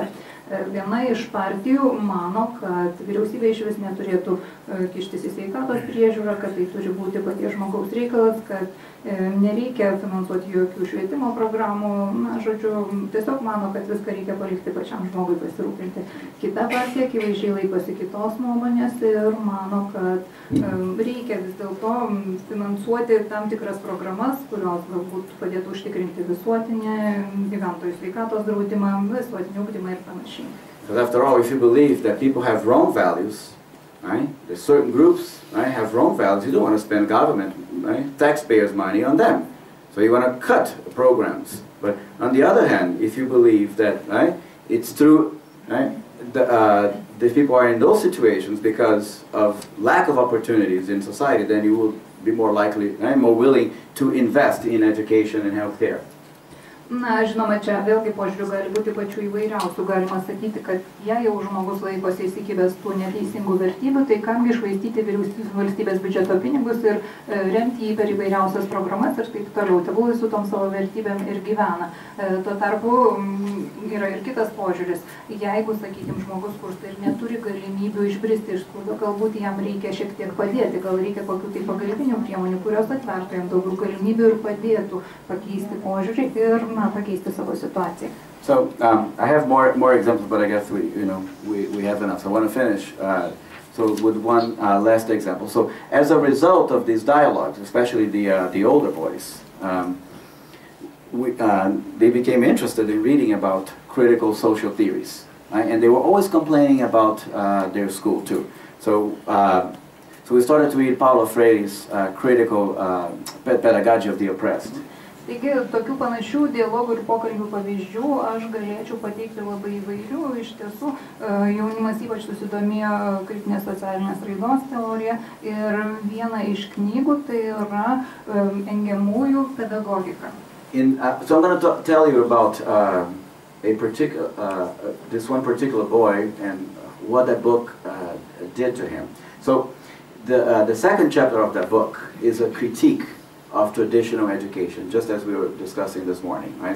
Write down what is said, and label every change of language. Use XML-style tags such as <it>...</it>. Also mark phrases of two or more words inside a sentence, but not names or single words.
<lt>Viena iš partijų mano, kad vyriausybė iš vis neturėtų kištis į sveikatos priežiūrą, kad tai turi būti paties žmogaus reikalas, kad nereikia finansuoti jokių švietimo programų, na, žodžiu, tiesiog mano, kad viską reikia palikti pačiam žmogui pasirūpinti. Kita partija akivaizdžiai laikosi kitos nuomonės ir mano, kad reikia vis dėlto finansuoti tam tikras programas, kurios galbūt padėtų užtikrinti visuotinę gyventojų sveikatos draudimą, visuotinį ugdymą ir panašiai.</lt> <en>Because after all, if you believe that people have wrong values, right? There's certain groups, right, have wrong values. You don't want to spend government, right, taxpayers' money on them. So you want to cut programs. But on the other hand, if you believe that, right, it's true, right, the people are in those situations because of lack of opportunities in society, then you will be more likely, right, more willing to invest in education and healthcare.</en> <lt>Na, žinoma, čia vėlgi požiūrių gali būti pačių įvairiausių. Galima sakyti, kad jei jau žmogus laikosi įsikibęs tų neteisingų vertybių, tai kamgi išvaistyti valstybės biudžeto pinigus ir remti jį per įvairiausias programas ir taip toliau. Tegul su tom savo vertybėm ir gyvena. Tuo tarpu yra ir kitas požiūris. Jeigu, sakykime, žmogus skursta ir neturi galimybių išbristi iš skurdo, galbūt jam reikia šiek tiek padėti, gal reikia kokių tai pagalbinių priemonių, kurios atvertų jam daugiau galimybių ir padėtų pakeisti požiūrį ir pakeisti savo situaciją.</lt> <en>So I have more examples, but I guess we have enough. So I want to finish so with one last example. So as a result of these dialogues, especially the older boys, they became interested in reading about critical social theories, right? And they were always complaining about their school too. So we started to read Paulo Freire's critical pedagogy of the oppressed.</en> <lt>Taigi, tokių panašių dialogų ir pokalbių pavyzdžių aš galėčiau pateikti labai įvairių. Iš tiesų, jaunimas ypač susidomėjo kritinės socialinės raidos teorija ir viena iš knygų tai yra engiamųjų pedagogika.</lt> <en>So I'm going to tell you about this one particular boy and what that book did to him. So the second chapter of that book is a critique of traditional education, just as we were discussing this morning, right?</en>